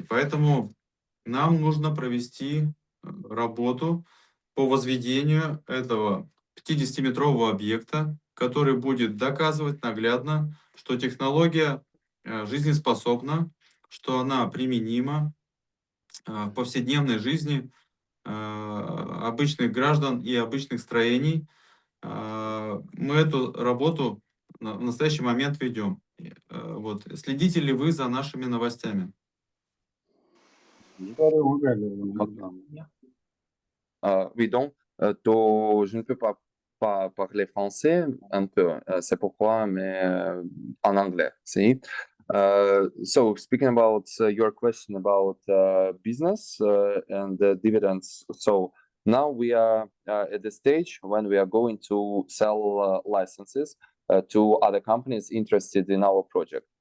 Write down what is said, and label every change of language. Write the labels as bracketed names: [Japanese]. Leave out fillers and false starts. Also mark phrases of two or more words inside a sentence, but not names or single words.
[Russian] Поэтому нам нужно провести работу по возведению этого 50-метрового объекта, который будет доказывать наглядно, что технология жизнеспособна, что она применима в повседневной жизни обычных граждан и обычных строений. Мы эту работу в настоящий момент ведем. Вот. Следите ли вы за нашими новостями? [French] Oui, donc, je ne peux pas parler français un peu, c'est pourquoi, mais en anglais, [English] see? So speaking about your question about business and dividends, so now we are at the stage when we are going to sell licenses to other companies interested in our project.